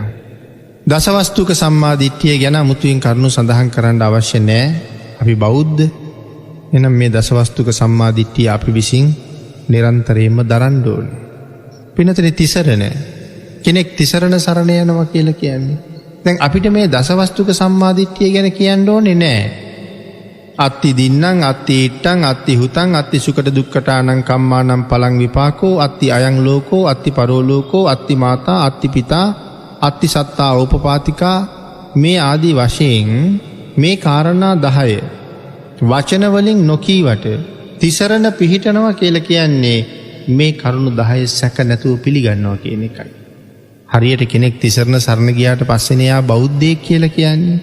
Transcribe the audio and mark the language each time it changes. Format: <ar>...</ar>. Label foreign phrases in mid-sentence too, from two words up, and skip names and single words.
<si>දසවස්තුක සම්මාදිට්ඨිය ගැන අමුතුවෙන් කරුණු සඳහන් කරන්න අවශ්‍ය නැහැ. අපි බෞද්ධ. එහෙනම් මේ දසවස්තුක සම්මාදිට්ඨිය අපි විසින් නිරන්තරයෙන්ම දරන්න ඕනේ. පිනතේ තිසරණ කෙනෙක් තිසරණ සරණ යනවා කියලා කියන්නේ. දැන් අපිට මේ දසවස්තුක සම්මාදිට්ඨිය ගැන කියන්න ඕනේ නැහැ.</si> <pi>අත්ති දින්නම් අත්ති ඉට්ටං අත්ති හුතං අත්ති සුකට දුක්ඛටානං කම්මානම් පලං විපාකෝ අත්ති අයං ලෝකෝ අත්ති පරෝලෝකෝ අත්ති මාතා අත්ති පිතා අත්ති සත්තා ඕපපාතිකා</pi> <si>මේ ආදී වශයෙන් මේ කාරණා 10 වචන වලින් නොකීවට තිසරණ පිහිටනවා කියලා කියන්නේ මේ කරුණු 10 සැක නැතුව පිළිගන්නවා කියන එකයි. හරියට කෙනෙක් තිසරණ සරණ ගියාට පස්සේ එයා බෞද්ධයෙක් කියලා කියන්නේ.</si>